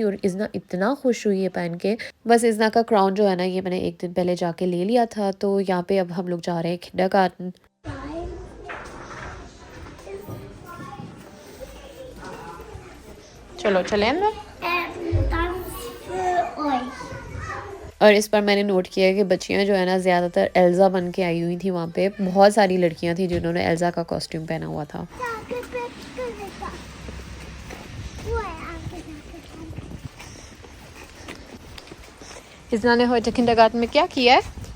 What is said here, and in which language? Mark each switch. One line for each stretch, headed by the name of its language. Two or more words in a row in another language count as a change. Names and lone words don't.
Hindi: और इज़ना इतना खुश हुई है पहन के। बस इज़ना का क्राउन जो है ना ये मैंने एक दिन पहले जाके ले लिया था। तो यहाँ पे अब हम लोग जा रहे हैं किंडरगार्टन। चलो चले अंदर।
German: Ganz für euch.
Hindi: और इस पर मैंने नोट किया कि बच्चियाँ जो है ना ज़्यादातर एल्ज़ा बन के आई हुई थी वहाँ पे। बहुत सारी लड़कियाँ थी जिन्होंने एल्ज़ा का कॉस्ट्यूम पहना हुआ था। इज़ना ने
German: heute Kindergarten
Hindi: में क्या किया है?